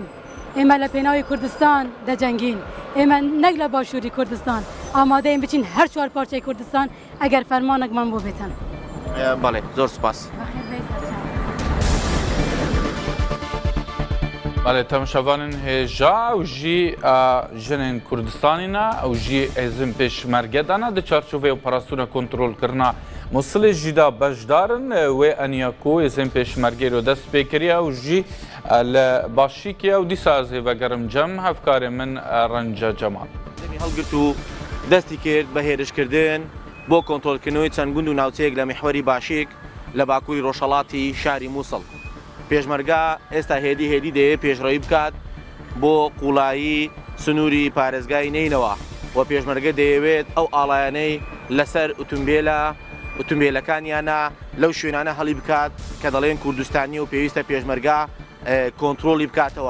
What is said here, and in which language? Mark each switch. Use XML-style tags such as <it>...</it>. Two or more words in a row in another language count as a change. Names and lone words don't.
<ckb>ئێمە لە پێناوی کوردستان دەجەنگین. ئێمە نەک لە باشووری کوردستان ئامادەین بچین هەر چوار پارچەی کوردستان ئەگەر فەرمانێکمان بۆ بێتن. بەڵێ زۆر سپاس.</ckb> <ku>بەڵێ تەماشاوانن هێژا ئەو ژی ژنên کوردستانî ne ew jî hêzên pêşmerge de ne di çarçovê operasyona kontrolkirina Mosilê jî de beşdarin wê eniya ku hêzên pêşmergê ro dest pê kiriye ew jî li başîkê ew dîsa ez ê vegerim cem hevkarê min Renca Cemal.</ku> <ckb>دەمی هەڵگرت و دەستی کرد بە هێرشکردن بۆ کۆنتۆلکردنەوەی چەند گوند و ناوچەیەک لە میحوەری باشیک لە باکووری ڕۆژهەڵاتی شاری مووسڵ. پێشمەرگا ئێستا هێدی دەیەوێت پێشڕەوی بکات بۆ قوڵایی سنووری پارێزگای نینەوە و پێشمەرگە دەیەوێت ئەو ئاڵایانەی لەسەر ئۆتۆمبیلەکانیانە لەو شوێنانە هەڵی بکات کە دەڵێن کوردستانی و پێویستە پێشمەرگا کۆنتترۆلی بکاتەوە.</ckb>